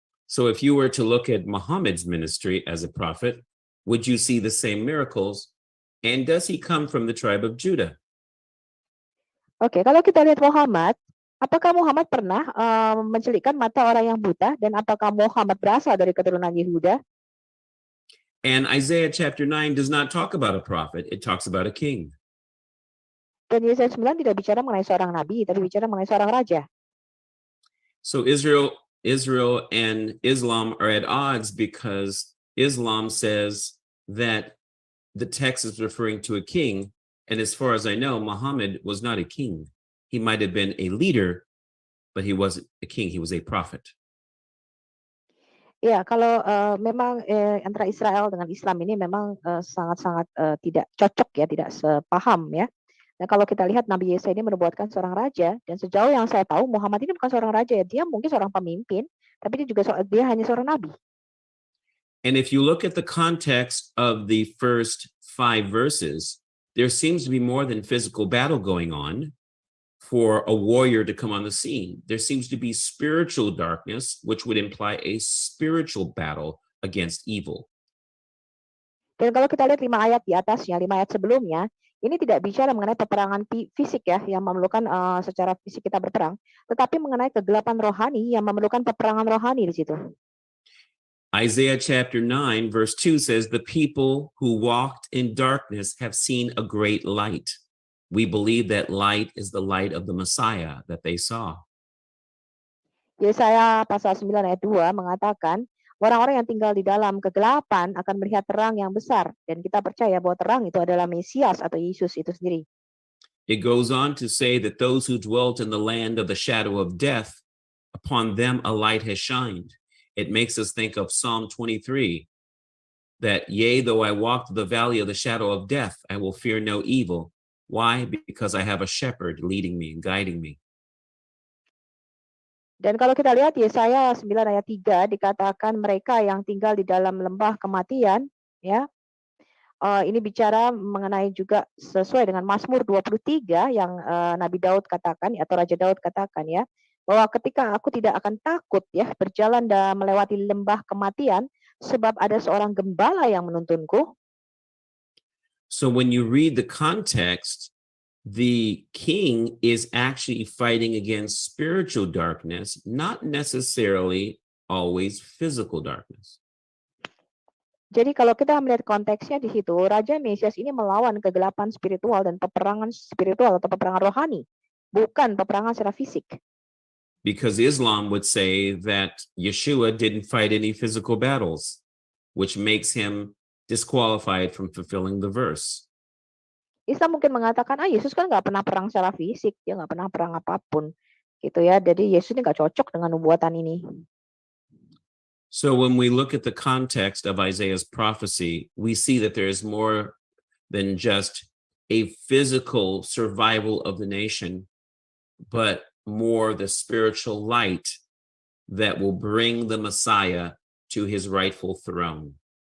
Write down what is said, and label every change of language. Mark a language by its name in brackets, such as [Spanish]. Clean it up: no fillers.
[English] So if you were to look at Muhammad's ministry as a prophet, would you see the same miracles? And does he come from the tribe of Judah? [Indonesian] Oke, kalau kita lihat Muhammad, apakah Muhammad pernah mencelikkan mata orang yang buta, dan apakah Muhammad berasal dari keturunan Yehuda? [English] And Isaiah chapter 9 does not talk about a prophet, it talks about a king. [Indonesian] Dan Yesaya 9 tidak bicara mengenai seorang nabi, tapi bicara mengenai seorang raja. [English] So Israel and Islam are at odds because Islam says that the text is referring to a king. And as far as I know, Muhammad was not a king. He might have been a leader, but he wasn't a king. He was a prophet. [Indonesian] Ya, kalau memang antara Israel dengan Islam ini memang sangat-sangat tidak cocok, ya, tidak sepaham, ya. Nah, kalau kita lihat Nabi Yesaya ini menubuatkan seorang raja, dan sejauh yang saya tahu Muhammad ini bukan seorang raja, ya. Dia mungkin seorang pemimpin, tapi dia hanya seorang nabi. [English] And if you look at the context of the first 5 verses, there seems to be more than physical battle going on for a warrior to come on the scene. There seems to be spiritual darkness, which would imply a spiritual battle against evil. [Indonesian] Dan kalau kita lihat 5 ayat di atasnya, 5 ayat sebelumnya, ini tidak bicara mengenai peperangan fisik, ya, yang memerlukan secara fisik kita berperang, tetapi mengenai kegelapan rohani yang memerlukan peperangan rohani di situ. [English] Isaiah chapter 9 verse 2 says, "The people who walked in darkness have seen a great light." We believe that light is the light of the Messiah that they saw. [Indonesian] Yesaya pasal 9 ayat 2 mengatakan, orang-orang yang tinggal di dalam kegelapan akan melihat terang yang besar, dan kita percaya bahwa terang itu adalah Mesias atau Yesus itu sendiri. [English] It goes on to say that those who dwelt in the land of the shadow of death, upon them a light has shined. It makes us think of Psalm 23, that yea, though I walk through the valley of the shadow of death, I will fear no evil. Why? Because I have a shepherd leading me and guiding me. [Indonesian] Dan kalau kita lihat Yesaya 9 ayat 3 dikatakan mereka yang tinggal di dalam lembah kematian, ya. Ini bicara mengenai juga sesuai dengan Mazmur 23 yang Nabi Daud katakan, atau Raja Daud katakan, ya, bahwa ketika aku tidak akan takut, ya, berjalan dan melewati lembah kematian, sebab ada seorang gembala yang menuntunku. [English] So when you read the context, the king is actually fighting against spiritual darkness, not necessarily always physical darkness. [Indonesian] Jadi kalau kita melihat konteksnya di situ, Raja Mesias ini melawan kegelapan spiritual dan peperangan spiritual atau peperangan rohani, bukan peperangan secara fisik. [English] Because Islam would say that Yeshua didn't fight any physical battles, which makes him disqualified from fulfilling the verse. [Indonesian] Islam mungkin mengatakan, Yesus kan nggak pernah perang secara fisik, dia nggak pernah perang apapun, gitu, ya. Jadi Yesus ini nggak cocok dengan nubuatan ini. [English] So when we look at the context of Isaiah's prophecy, we see that there is more than just a physical survival of the nation, but more the spiritual light that will bring the Messiah to his rightful throne.